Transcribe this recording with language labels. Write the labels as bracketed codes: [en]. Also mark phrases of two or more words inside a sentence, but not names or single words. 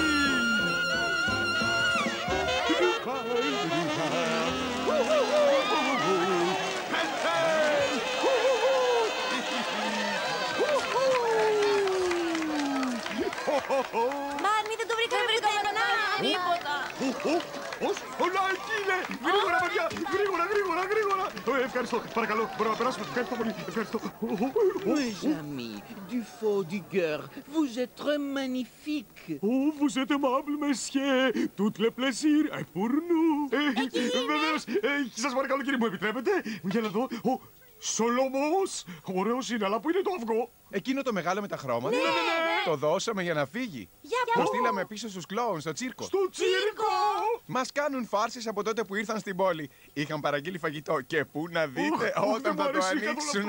[el] Μάνι, δεν το βρήκαμε πουθενά. Τίποτα. Όλα εκεί είναι! Γρήγορα, παιδιά! Γρήγορα! Ευχαριστώ, παρακαλώ, μπορούμε να περάσουμε. Ευχαριστώ πολύ, ευχαριστώ. [fr] Mes amis, du fond du cœur, vous êtes très magnifiques. Oh, vous êtes aimable, monsieur. Tout le plaisir est pour nous. [el] Βεβαίως, σας παρακαλώ, κύριε, μου επιτρέπετε? Για να δω. Σολομός! Ωραίος είναι, αλλά πού είναι το αυγό? Εκείνο το μεγάλο με τα χρώματα. Ναι. Το δώσαμε για να φύγει. Το στείλαμε πίσω στους κλόουν, στο τσίρκο. Στο τσίρκο! Μας κάνουν φάρσες από τότε που ήρθαν στην πόλη. Είχαν παραγγείλει φαγητό και πού να δείτε όταν θα το ανοίξουν.